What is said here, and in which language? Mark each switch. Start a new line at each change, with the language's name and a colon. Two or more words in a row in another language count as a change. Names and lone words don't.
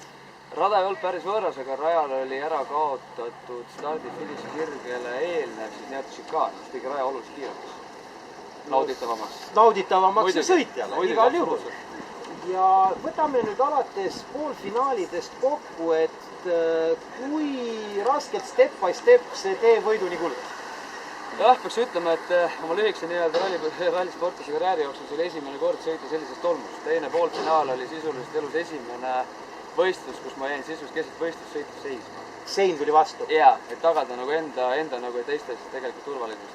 Estonian: Rada ei olnud päris võõras, aga rajal oli ära kaotatud stardi-finiši sirgele eelnev siis nii-öelda šikaan, mis tegi raja oluliselt kiiremaks. Nauditavamaks sõitjale, igal juhul. Ja võtame nüüd alates poolfinaalidest kokku, et kui raskelt
English: step by step
Estonian: see tee võiduni kulges? Jah, peaks ütlema, et oma lühikese nii-öelda rallisportlase karjääri jooksul see oli esimene kord sõita sellisest tolmust. Teine poolfinaal oli sisuliselt elus esimene võistlus, kus ma jäin sisuliselt keset võistlussõitu seisma. Sein tuli vastu? Jaa, et tagada enda nagu teiste tegelikult turvalisust.